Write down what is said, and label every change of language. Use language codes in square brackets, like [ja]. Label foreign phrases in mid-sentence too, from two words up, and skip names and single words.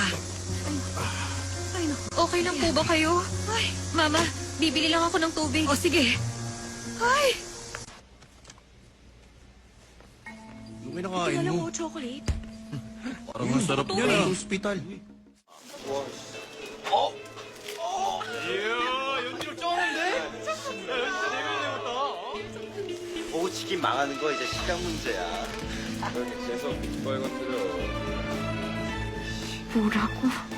[tl] Ay, naku. Okay lang po ba kayo? Ay, Mama, bibili lang ako ng tubig. O, sige. Ay! Yung kinakain Alam mo, mo, chocolate. parang ang sarap niya na. Hospital. [ko] 오치킨 망하는 거 이제 시간 문제야. 계속 빅벌 건드려. 뭐라고?